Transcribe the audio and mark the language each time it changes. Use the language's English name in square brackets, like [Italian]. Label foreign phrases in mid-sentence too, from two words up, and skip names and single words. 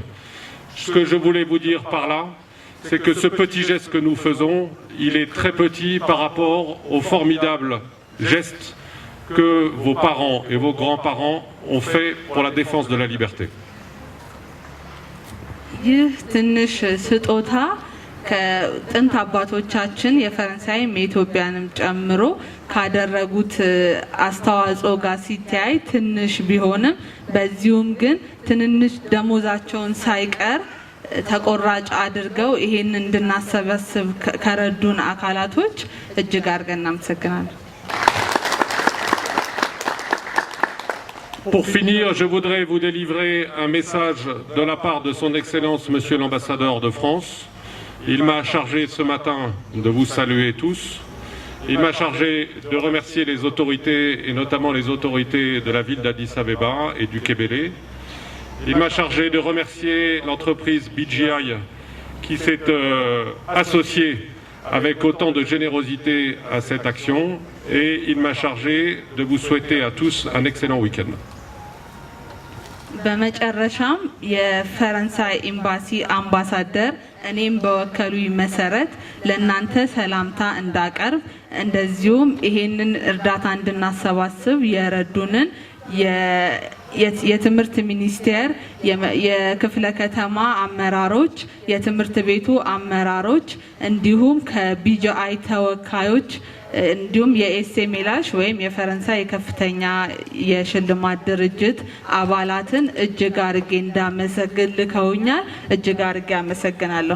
[French] Ce que je voulais vous dire par là, c'est que ce petit geste que nous faisons, il est très petit par rapport au formidable geste que vos parents et vos grands-parents ont fait pour la défense de la liberté. [Amharic] ይህ ትንሽ ስጦታ ከጥንት አባቶቻችን የፈረንሳይም የኢትዮጵያንም ጨምሮ ካደረጉት አስተዋጽኦ ጋር ሲታይ ትንሽ ቢሆንም በዚሁም ግን ትንንሽ ደሞዛቸውን ሳይቀር ተቆራጭ አድርገው ይሄን እንድናሰበስብ ከረዱን አካላቶች እጅግ አድርገን እናመሰግናለን። [French] Pour finir, je voudrais vous délivrer un message de la part de son Excellence Monsieur l'Ambassadeur de France. Il m'a chargé ce matin de vous saluer tous. Il m'a chargé de remercier les autorités, et notamment les autorités de la ville d'Addis Abeba et du Kébélé. Il m'a chargé de remercier l'entreprise BGI qui s'est associée avec autant de générosité à cette action. Et il m'a chargé de vous souhaiter à tous un excellent week-end. [Amharic] በመጨረሻም የፈረንሳይ ኤምባሲ አምባሳደር እኔም በወከሉኝ መሰረት ለእናንተ ሰላምታ እንዳቀርብ እንደዚሁም ይሄንን እርዳታ እንድናሰባስብ የረዱንን የትምህርት ሚኒስቴር የክፍለ ከተማ አመራሮች የትምህርት ቤቱ አመራሮች እንዲሁም ከቢጂአይ ተወካዮች እንዲሁም የኤስኤምኤላሽ ወይም የፈረንሳይ ከፍተኛ የሽልማት ድርጅት አባላትን እጅግ አድርጌ እንዳመሰግን ልከውኛል። እጅግ አድርጌ አመሰግናለሁ።